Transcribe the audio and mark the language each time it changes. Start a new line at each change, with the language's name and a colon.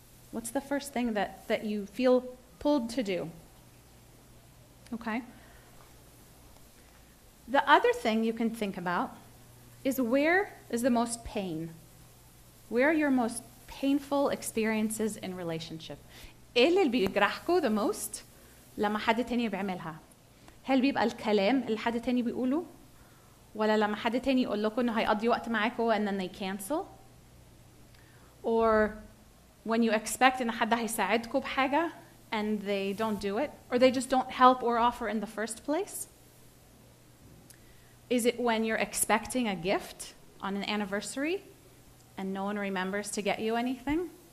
English: What's the first thing that you feel pulled to do? Okay? The other thing you can think about is, where is the most pain? Where are your most painful experiences in relationship?
Arabic: ايه اللي بيجرحكوا
English: the most
Arabic: لما حد تاني بيعملها؟ هل بيبقى الكلام اللي حد تاني بيقوله؟ ولا لما حد تاني يقول لكم إنه هيقضي وقت معاكم
English: and then they cancel. Or when you expect
Arabic: إن حد هيساعدكم بحاجة
English: and they don't do it, or they just don't help or offer in the first place? Is it when you're expecting a gift on an anniversary and no one remembers to get you anything?